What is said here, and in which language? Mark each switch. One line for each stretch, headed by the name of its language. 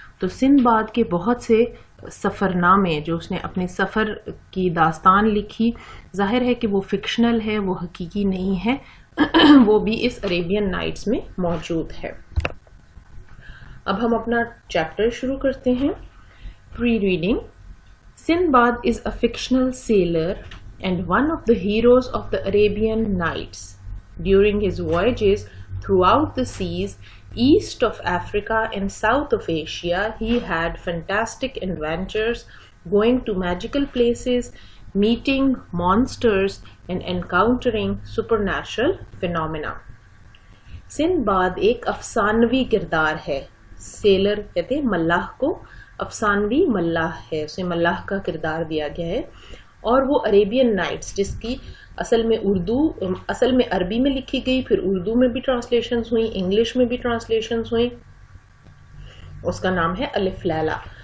Hindi: तो सिंदबाद के बहुत से सफ़रनामे जो उसने अपने सफ़र की दास्तान लिखी, जाहिर है कि वो फिक्शनल है, वो हकीकी नहीं है. वो भी इस अरेबियन नाइट्स में मौजूद है. अब हम अपना चैप्टर शुरू करते हैं.
English: Pre reading. Sindbad is a fictional sailor and one of the heroes of the Arabian Nights. During his voyages throughout the seas east of Africa and south of Asia, he had fantastic adventures, going to magical places, meeting monsters and encountering supernatural phenomena.
Hindi: Sinbad एक अफसानवी किरदार है. Seller कहते हैं मल्लाह को, अफसानवी मल्लाह है, उसे मल्लाह का किरदार दिया गया है. और वो अरेबियन नाइट्स, जिसकी असल में अरबी में लिखी गई, फिर उर्दू में भी ट्रांसलेशंस हुई, इंग्लिश में भी ट्रांसलेशंस हुई, उसका नाम है अलिफ लैला.